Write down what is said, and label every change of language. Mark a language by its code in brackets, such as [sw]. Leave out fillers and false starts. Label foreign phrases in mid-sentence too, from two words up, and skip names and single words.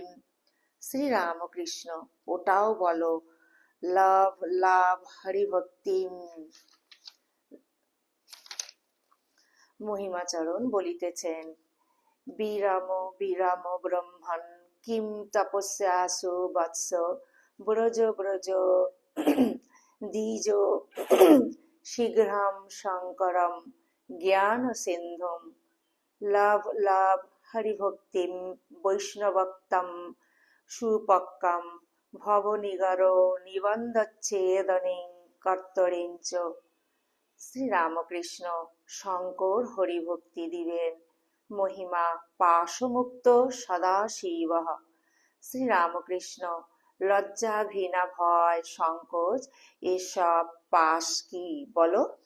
[bn] শ্রীরামকৃষ্ণ, ওটাও বলো, [sa] লাভ লাভ হরিভক্তিম। [bn] মহিমাচরণ বলিতেছেন, [sa] বিরাম বিরাম ব্রহ্মণ কিম তপস্যাসু বৎস, ব্রজ ব্রজ দ্বিজ শীঘ্রম শঙ্করম জ্ঞান সিন্ধুম, লাভ লাভ হরিভক্তিম বৈষ্ণবক্তম সুপক্কম ভবনিগর নিবন্ধচ্ছেদনিং কর্তরিঞ্চ। [bn] শ্রীরামকৃষ্ণ, শঙ্কর হরিভক্তি দিবেন। মহিমা [sa] পাশমুক্ত সদাশিব। [bn] শ্রীরামকৃষ্ণ, লজ্জা ঘৃণা ভয় সংকোচ এসব পাশ কি বলো।